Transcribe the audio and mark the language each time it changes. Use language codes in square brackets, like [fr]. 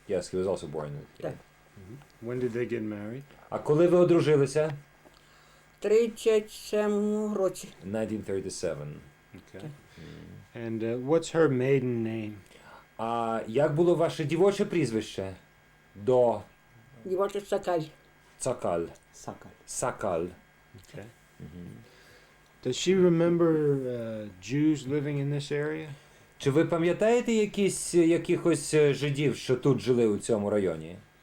[en] Yes, he was also born here. [uk] Так. [en] When did they get married? [uk] А коли ви одружилися? В 37 році. [en] 1937. Okay. And what's her maiden name? [uk] А як було ваше дівоче прізвище? До Дівочий Сакаль. Цакаль. Сакаль. Сакаль. [en] Okay. Does she remember Jews living in this area? [uk] Чи ви пам'ятаєте якихось жидів, що тут жили у цьому районі?